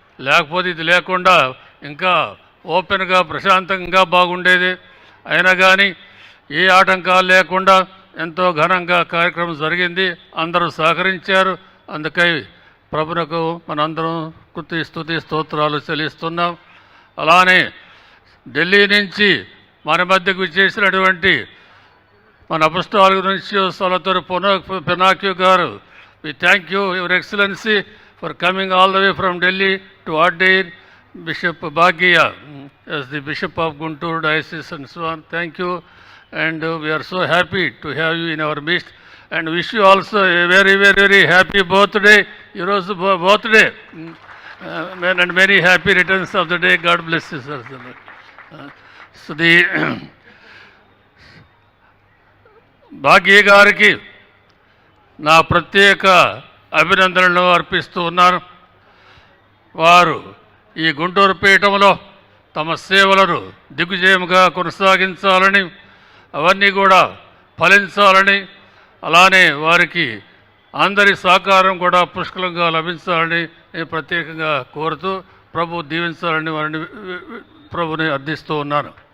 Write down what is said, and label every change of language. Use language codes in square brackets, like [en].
[te] లేకపోతే ఇది లేకుండా ఇంకా ఓపెన్గా ప్రశాంతంగా బాగుండేది. అయినా కానీ ఏ ఆటంకాలు లేకుండా ఎంతో ఘనంగా కార్యక్రమం జరిగింది. అందరూ సహకరించారు. అందుకై ప్రభునకు మనందరం స్తుతి స్తోత్రాలు చెల్లిస్తున్నాం. అలానే ఢిల్లీ నుంచి మన మధ్యకు చేసినటువంటి మన అపొస్తలుల నుంచి సలతోరి పినాక్యూ గారు, [en] we thank you, Your Excellency, for coming all the way from Delhi to ordain Bishop Bhagia as the Bishop of Guntur Diocese and so on. Thank you, and we are so happy to have you in our midst, and wish you also a very, very, very happy birthday. Your birthday. and many happy returns of the day. God bless you, sir. [te] So the భాగ్య గారికి నా ప్రత్యేక అభినందనలు అర్పిస్తూ ఉన్నాను. వారు ఈ గుంటూరు పీఠంలో తమ సేవలను దిగ్విజయముగా కొనసాగించాలని, అవన్నీ కూడా ఫలించాలని, అలానే వారికి అందరి సహకారం కూడా పుష్కలంగా లభించాలని నేను ప్రత్యేకంగా కోరుతూ ప్రభు దీవించాలని వారిని ప్రభుని అర్థిస్తూ ఉన్నాను.